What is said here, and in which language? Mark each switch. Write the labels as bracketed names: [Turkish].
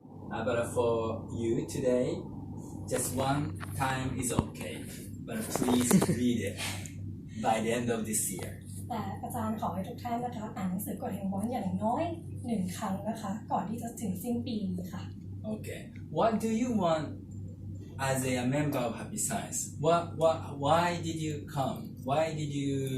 [English] But for you today, just one time is okay. But please read it by the end of this year. [Thai] แต่อาจารย์ขอให้ทุกท่านนะคะอ่านหนังสือกฎแห่งบอลอย่างน้อย1 ครั้งนะคะก่อนที่จะถึงสิ้นปีนี้ค่ะ [English] Okay. What do you want as a member of Happy Science? Why did you come? Why did you?